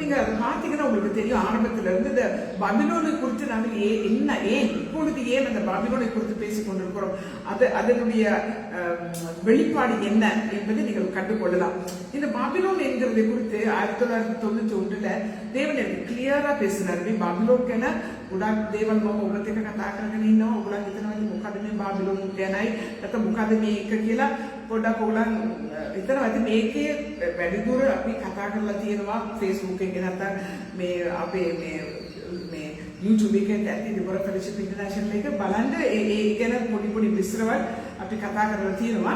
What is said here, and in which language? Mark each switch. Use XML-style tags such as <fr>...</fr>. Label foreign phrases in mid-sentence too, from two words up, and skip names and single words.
<ta>நீங்க அதை பார்த்தீங்கன்னா உங்களுக்கு தெரியும். ஆரம்பத்துல இருந்து இந்த பாபிலோனை குறித்து நாங்கள் இப்பொழுது ஏன் அந்த பாபிலோனை குறித்து பேசிக் கொண்டிருக்கிறோம், அதனுடைய வெளிப்பாடு என்ன என்பதை நீங்கள் கண்டுகொள்ளலாம். இந்த பாபிலோன் என்கிறதை குறித்து 1991 தேவன் எனக்கு கிளியரா பேசினார்.</ta> <si>பாபிலோன் ගොඩක් දේවල් මම ඔබත් එක්ක කතා කරගෙන ඉන්නවා. ඔයගොල්ලන් හිතනවා මොකද මේ බාබිලෝන් ගැනයි නැත්නම් මොකද මේක කියලා පොඩ්ඩක් ඔයගොල්ලන් හිතනවා. ඉතින් මේකේ වැඩිදුර අපි කතා කරලා තියෙනවා Facebook එකේ නැත්නම් මේ අපේ මේ YouTube එකේ ඇති ඩෙබොරා ෆෙලෝෂිප් ඉන්ටර්නැෂනල් එක බලන්න ඒ ගැන පොඩි විස්තරවල් අපි කතා කරලා තියෙනවා.</si>